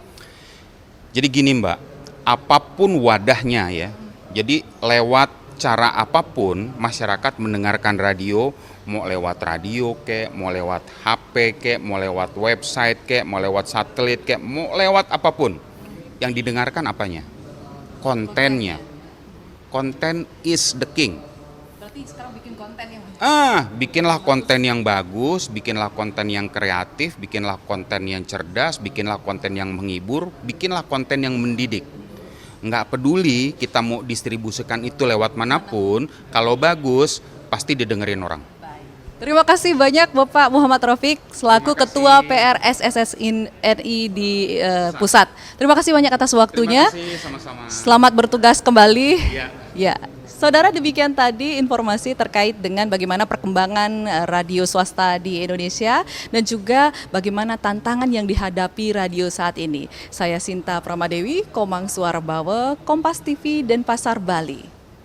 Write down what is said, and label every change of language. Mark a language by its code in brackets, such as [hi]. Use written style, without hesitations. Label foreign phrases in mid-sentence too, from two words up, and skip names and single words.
[id] Jadi gini Mbak, apapun wadahnya ya, jadi lewat cara apapun masyarakat mendengarkan radio, mau lewat radio kek, mau lewat HP kek, mau lewat website kek, mau lewat satelit kek, mau lewat apapun, yang didengarkan apanya? [en] Kontennya. Konten is the king. [id] Berarti sekarang bikin konten yang Bikinlah konten yang bagus, bikinlah konten yang kreatif, bikinlah konten yang cerdas, bikinlah konten yang menghibur, bikinlah konten yang mendidik. Nggak peduli kita mau distribusikan itu lewat manapun, kalau bagus pasti didengerin orang. Terima kasih banyak Bapak Muhammad Rafiq selaku Ketua PRSSNI di pusat. Terima kasih banyak atas waktunya. Terima kasih, sama-sama. Selamat bertugas kembali. Ya. Ya. Saudara, demikian tadi informasi terkait dengan bagaimana perkembangan radio swasta di Indonesia dan juga bagaimana tantangan yang dihadapi radio saat ini. Saya Sinta Pramadewi, Komang Suara Bawa, Kompas TV, Denpasar, Bali.